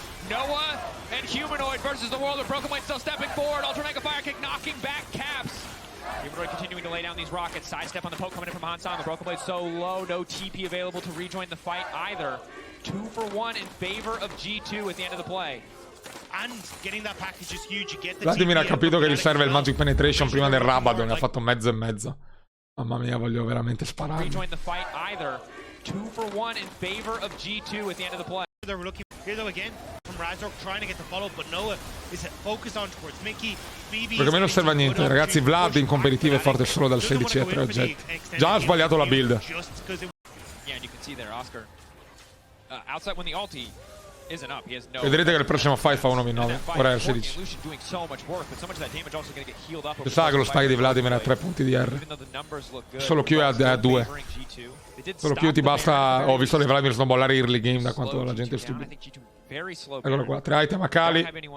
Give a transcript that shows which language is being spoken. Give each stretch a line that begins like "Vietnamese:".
English: Noah and Humanoid versus the world of Broken Blade still stepping forward. Ultra Mega Fire Kick knocking back Caps. Humanoid continuing to lay down these rockets. Sidestep on the poke coming in from Hansan. The Broken Blade so low. No TP available to rejoin the fight either. 2 for 1 in favor of G2 at the end of the play. And getting that package is huge. You get the
Italian: Vladimir ha capito che gli serve il Magic Penetration prima del Rabadon. Ne ha
English: like
Italian: fatto mezzo e mezzo. Mamma mia, voglio veramente sparare.
English: Rejoin the fight either. 2 for 1 in favor of G2 at the end of the play. They're looking here though again from Razork trying to get the follow, but Noah is focused on towards Mickey. BB
Italian: Perché a me non serve a niente, ragazzi. Vlad in competitivo è forte solo dal 16 e 3 oggetti. Già ha sbagliato la build.
English: Yeah, and you can see there, Oscar. Outside when the ulti isn't up, he has no.
Italian: Vedrete che il prossimo fight fa 1v9. Ora è il 16. Si sa che lo spike di Vladimir è a 3 punti di R. Solo Q è a 2. Solo Q ti basta. Ho visto le Vladimir snowballare early game da quanto la gente è stupida. Eccolo qua, 3 item a Kali.